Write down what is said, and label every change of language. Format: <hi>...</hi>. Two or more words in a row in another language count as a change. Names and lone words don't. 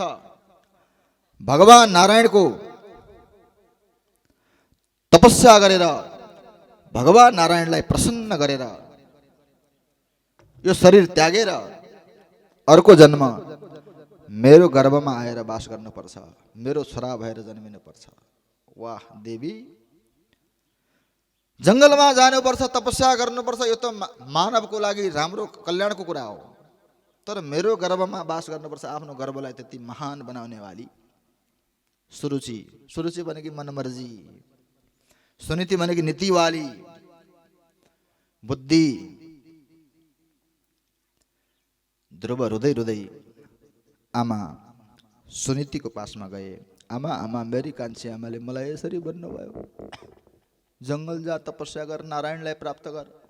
<ne>भगवान नारायणको तपस्या गरेर भगवान नारायणलाई प्रसन्न गरेर यो शरीर त्यागेर अर्को जन्म मेरो गर्भमा आएर वास गर्नुपर्छ, मेरो छोरा भएर जन्मिनुपर्छ। वाह देवी, जङ्गलमा जानुपर्छ, तपस्या गर्नुपर्छ, यो त मानवको लागि राम्रो कल्याणको कुरा हो। तर मेरो गर्भमा वास गर्नुपर्छ, आफ्नो गर्भलाई त्यति महान बनाउने वाली सुरुचि। सुरुचि भनेकी मनमर्जी, सुनीति भनेकी नीतिवाली, बुद्धि। ध्रुव रुँदै रुँदै आमा सुनीतिको पासमा गए। आमा, आमा, मेरी कान्छी आमाले मलाई यसरी भन्नुभयो, जङ्गल जा, तपस्या गर, नारायणलाई प्राप्त गर।</ne>